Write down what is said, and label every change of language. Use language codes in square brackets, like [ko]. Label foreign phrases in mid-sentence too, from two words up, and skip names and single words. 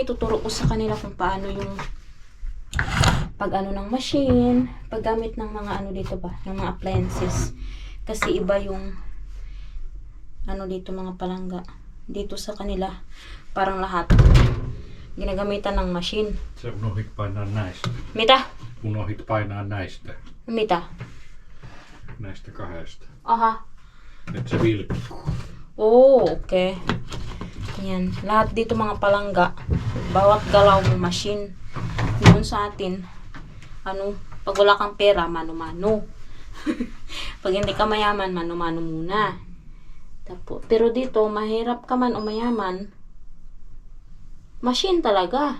[tl] Ituturo ko sa kanila kung paano yung pag ng machine, paggamit ng mga dito ba, ng mga appliances. Kasi iba yung dito mga palangga. Dito sa kanila, parang lahat ginagamitan ng machine. [fi] Se unohdit painaa näistä. Mitä? Unohdit painaa näistä. Mitä? Näistä kahdesta. Aha. Et se vilkkuu. [en] Oh, okay. Yan. [tl] Lahat dito mga palangga, bawat galaw mo machine. Yun sa atin, pag wala kang pera, mano-mano. Pag hindi ka mayaman, mano-mano muna. Pero dito, mahirap ka man o mayaman, machine talaga.